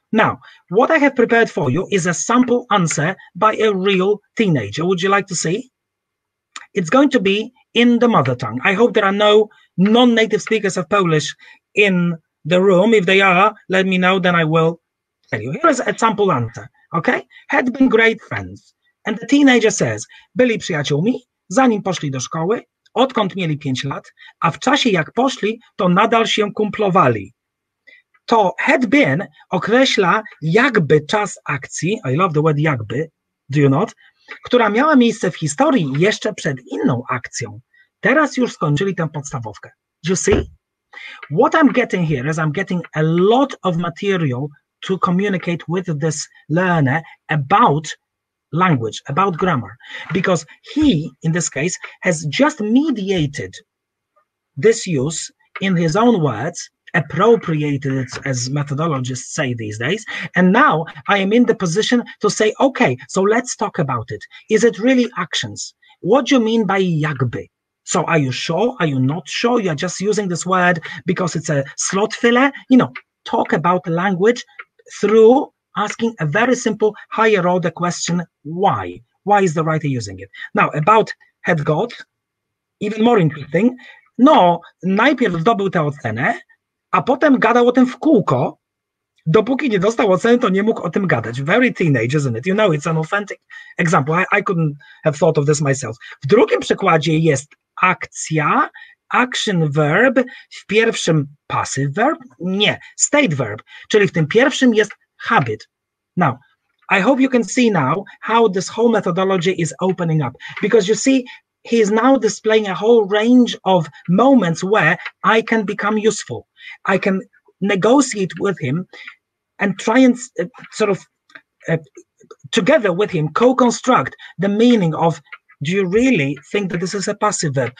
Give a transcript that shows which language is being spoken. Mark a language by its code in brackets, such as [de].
[en] Now, what I have prepared for you is a sample answer by a real teenager. Would you like to see? It's going to be in the mother tongue. I hope there are no non-native speakers of Polish in the room. If they are, let me know, then I will tell you. Here is a sample answer, okay? Had been great friends. And the teenager says, [pl] byli przyjaciółmi, zanim poszli do szkoły, odkąd mieli 5 lat, a w czasie jak poszli, to nadal się kumplowali. To had been określa jakby czas akcji, [en] I love the word jakby, do you not? [pl] Która miała miejsce w historii jeszcze przed inną akcją. Teraz już skończyli tę podstawówkę. [en] Do you see? What I'm getting here is I'm getting a lot of material to communicate with this learner about language, about grammar, because he, in this case, has just mediated this use in his own words, appropriated it, as methodologists say these days, and now I am in the position to say, okay, so let's talk about it. Is it really actions? What do you mean by jakby? So are you sure? Are you not sure? You're just using this word because it's a slot filler? Talk about language through asking a very simple higher order question, why? Why is the writer using it? Now, about had got, even more interesting, [pl] najpierw zdobył tę ocenę, a potem gadał o tym w kółko. Dopóki nie dostał oceny, to nie mógł o tym gadać. [en] Very teenage, isn't it? It's an authentic example. I couldn't have thought of this myself. [pl] W drugim przykładzie jest akcja, action verb, w pierwszym passive verb? Nie, state verb, czyli w tym pierwszym jest habit. [en] Now, I hope you can see now how this whole methodology is opening up, because you see, he is now displaying a whole range of moments where I can become useful. I can negotiate with him and try and together with him co-construct the meaning of, do you really think that this is a passive verb?